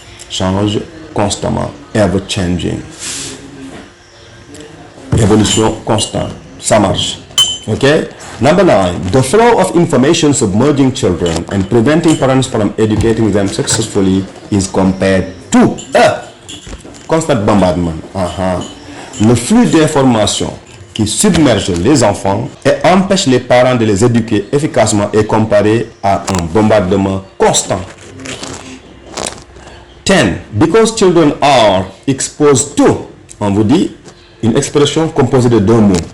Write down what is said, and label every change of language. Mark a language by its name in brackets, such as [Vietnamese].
[French] Change constamment, ever-changing. Évolution constante, ça marche. [English] Number 9, the flow of information submerging children and preventing parents from educating them successfully is compared to a constant bombardment. [French] Le flux d'informations qui submerge les enfants et empêche les parents de les éduquer efficacement est comparé à un bombardement constant. 10. [English] Because children are exposed to, [French] on vous dit une expression composée de deux mots.